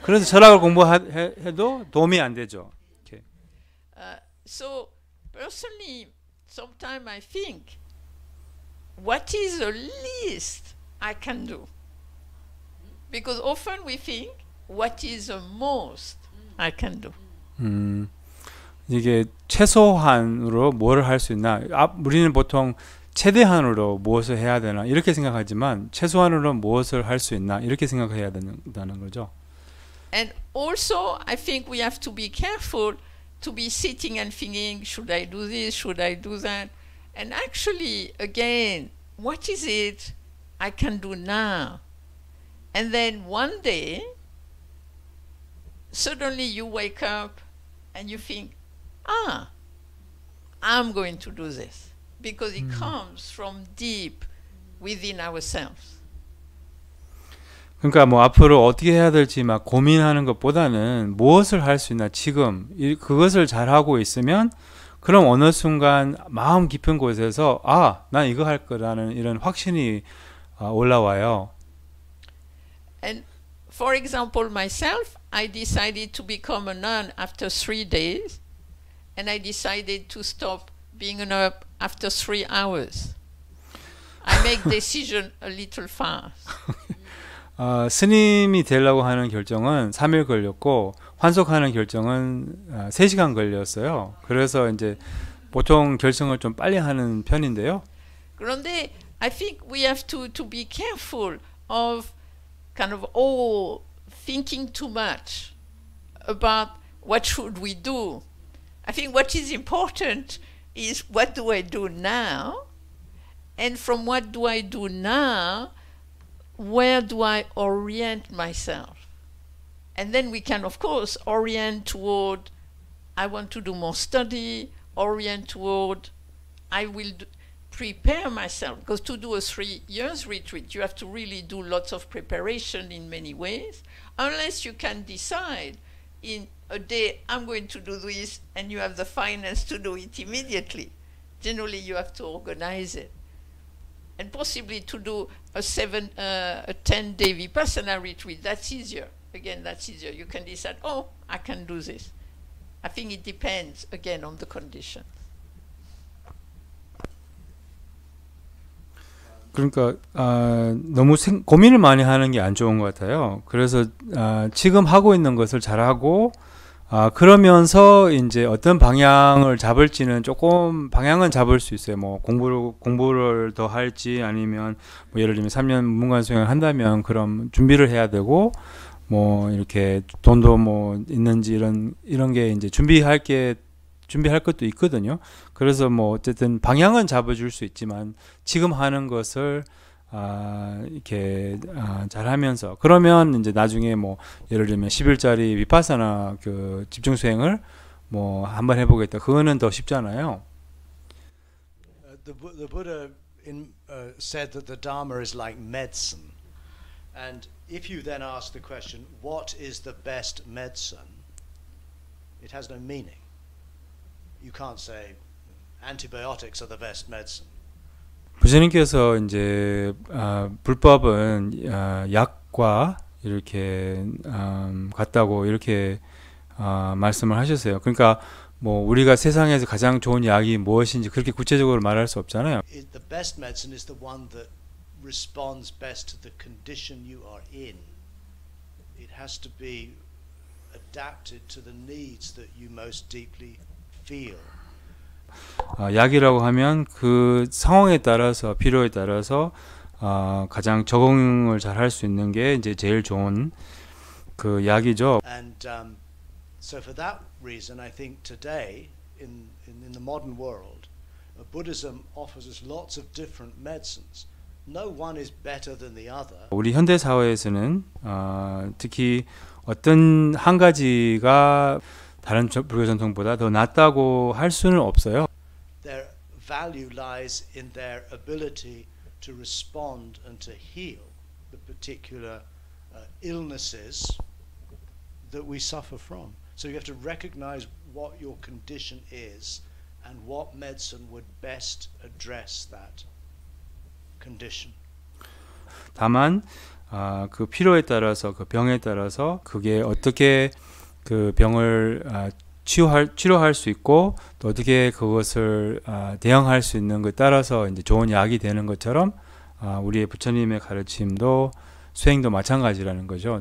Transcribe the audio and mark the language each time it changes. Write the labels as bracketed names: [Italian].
[Korean] 그래서 철학을 공부해도 도움이 안 되죠. [English] Okay. So personally, sometimes I think, what is the least I can do? Because often we think, what is the most I can do? [Korean] 이게 최소한으로 뭘 할 수 있나? 우리는 보통 최대한으로 무엇을 해야 되나 이렇게 생각하지만 최소한으로 무엇을 할 수 있나 이렇게 생각해야 된다는 거죠. [English] And also, I think we have to be careful to be sitting and thinking, should I do this? Should I do that? And actually, again, what is it I can do now? And then one day, suddenly you wake up and you think, I'm going to do this. Because it comes from deep within ourselves. [Korean] 그러니까 뭐 앞으로 어떻게 해야 될지 막 고민하는 것보다는 무엇을 할 수 있나 지금 그것을 잘 하고 있으면 그럼 어느 순간 마음 깊은 곳에서 난 이거 할 거라는 이런 확신이 올라와요. [English] And for example, myself, I decided to become a nun after 3 days, and I decided to stop being a nun after 3 hours. I make decision a little fast. [Korean] 스님이 되려고 하는 결정은 3일 걸렸고 환속하는 결정은 3시간 걸렸어요. 그래서 이제 보통 결정을 좀 빨리 하는 편인데요. 그런데 [English] I think we have to be careful of kind of thinking too much about what should we do. I think what is important is what do I do now, and from what do I do now, where do I orient myself? And then we can, of course, orient toward, I want to do more study, orient toward, I will prepare myself. Because to do a 3 years retreat, you have to really do lots of preparation in many ways, unless you can decide in a day, I'm going to do this, and you have the finance to do it immediately. Generally, you have to organize it. And possibly to do a 10-day Vipassana retreat, that's easier. Again, that's easier. You can decide, I can do this. I think it depends, again, on the conditions. [Korean] 그러니까 너무 고민을 많이 하는 게 안 좋은 것 같아요. 그래서 지금 하고 있는 것을 잘하고 그러면서 이제 어떤 방향을 잡을지는 조금 방향은 잡을 수 있어요. 뭐 공부를 더 할지 아니면 뭐 예를 들면 3년 문관 수행을 한다면 그럼 준비를 해야 되고 뭐 이렇게 돈도 뭐 있는지 이런 게 이제 준비할 것도 있거든요. 그래서 뭐 어쨌든 방향은 잡아줄 수 있지만 지금 하는 것을 이렇게 잘하면서 그러면 이제 나중에 뭐 예를 들면 10일짜리 위파사나 그 집중 수행을 뭐 한번 해보겠다. 그거는 더 쉽잖아요. [English] The Buddha said that the Dharma is like medicine, and if you then ask the question, what is the best medicine? It has no meaning. You can't say antibiotics are the best medicine. [Korean] 부처님께서 이제 불법은 약과 이렇게 같다고 이렇게 말씀을 하셨어요. 그러니까 뭐 우리가 세상에서 가장 좋은 약이 무엇인지 그렇게 구체적으로 말할 수 없잖아요. [English] The best medicine is the one that responds best to the condition you are in. It has to be adapted to the needs that you most deeply feel. [Korean] 약이라고 하면 그 상황에 따라서 필요에 따라서 가장 적응을 잘 할 수 있는 게 이제 제일 좋은 그 약이죠. [English] And so for that reason, I think today in the modern world, Buddhism offers us lots of different medicines. No one is better than the other. [Korean] 우리 현대 사회에서는 특히 어떤 한 가지가 다른 불교 전통보다 더 낫다고 할 수는 없어요. [English] Their value lies in their ability to respond and to heal the particular illnesses that we suffer from. So you have to recognize what your condition is and what medicine would best address that condition. [Korean] 다만 그 필요에 따라서 그 병에 따라서 그게 어떻게 그 병을 치료할 수 있고 또 어떻게 그것을 대응할 수 있는 것에 따라서 이제 좋은 약이 되는 것처럼 우리의 부처님의 가르침도 수행도 마찬가지라는 거죠.